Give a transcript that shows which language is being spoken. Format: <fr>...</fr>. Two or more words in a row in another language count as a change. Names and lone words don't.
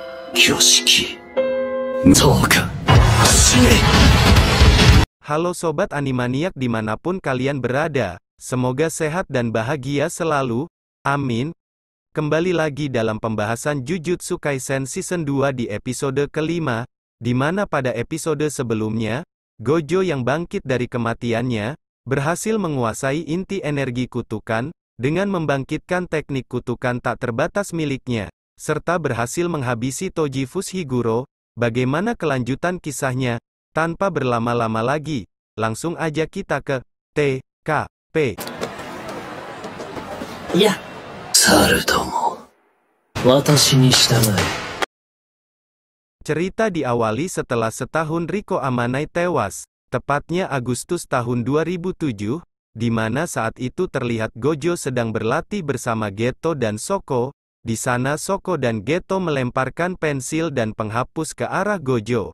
<ja>挙式。どうか、走れ。</ja> <id>Halo Sobat Animaniac dimanapun kalian berada, semoga sehat dan bahagia selalu, amin. Kembali lagi dalam pembahasan Jujutsu Kaisen Season 2 di episode kelima, di mana pada episode sebelumnya, Gojo yang bangkit dari kematiannya, berhasil menguasai inti energi kutukan, dengan membangkitkan teknik kutukan tak terbatas miliknya, serta berhasil menghabisi Toji Fushiguro. Bagaimana kelanjutan kisahnya? Tanpa berlama-lama lagi, langsung aja kita ke TKP.</id> <ja>いや、猿ども、私に従え。</ja> <id>Cerita diawali setelah setahun Riko Amanai tewas, tepatnya Agustus tahun 2007, di mana saat itu terlihat Gojo sedang berlatih bersama Geto dan Shoko. Di sana Shoko dan Geto melemparkan pensil dan penghapus ke arah Gojo.</id>